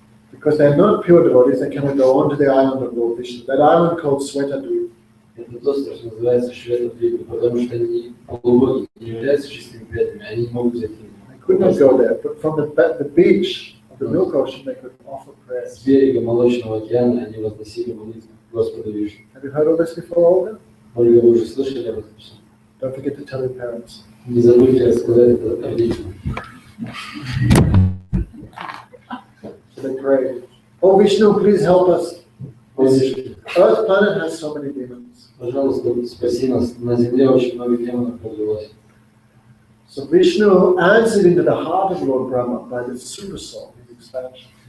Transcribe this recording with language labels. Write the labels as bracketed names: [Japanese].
[English] Because they're not pure devotees, they cannot go on to the island of Lord Vishnu. That island called Svetadweep. [Russian] Это то, что называется Швета-Двипа, потому что они полубоги, не являются чистыми предками, они не могут зайти. [English] They could not go there, but from the beach of the Milk Ocean, they could offer prayers. [Russian] С берега Молочного океана они возносили молитву Господу Вишну. [English] Have you heard all this before, Olga? [Russian] Ольга, вы уже слышали об этом? [English] Don't forget to tell your parents. [Russian] Не забудьте рассказать это родителям. [English] So they prayed. Oh Vishnu, please help us. [Russian] О, Вишну, [English] Earth planet has so many demons. [Russian] пожалуйста, спаси нас. На Земле очень много демонов развелось. [English] So Vishnu answered into the heart of Lord Brahma by the super soul, his expansion.